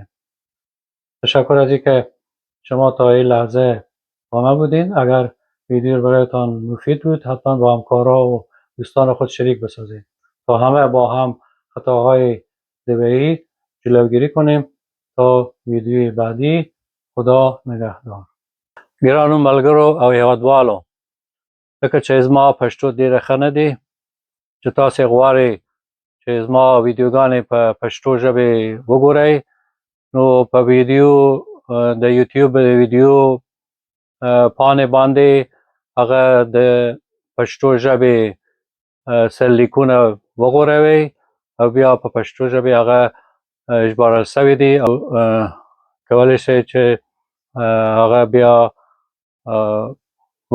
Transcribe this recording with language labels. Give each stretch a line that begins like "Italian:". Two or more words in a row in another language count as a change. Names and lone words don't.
Persian: تشکر از اینکه شما تا این لحظه با من بودین. اگر ویدیو برایتان مفید بود حتما با همکارا و دوستان خود شریک بسازید تا همه با هم خطاهای طبیعی جلوگیری کنیم. تا ویدیوی بعدی، خدا نگهدار.
Pashto: ګرانو ملګرو او هیوادوالو، لکه چې زما پښتو ډېره ښه نه دي، چې تاسې غواړئ چې زما ویډیوګانې په پښتو ژبې وګورئ، نو په ویډیو د یوټیوب د ویډیو پاڼې باندې هغه د پښتو ژبې سرلیکونه وغوروئ او بیا په پښتو ژبې هغه ژباړل شوي دي او کولی شئ چې هغه بیا وګورئ.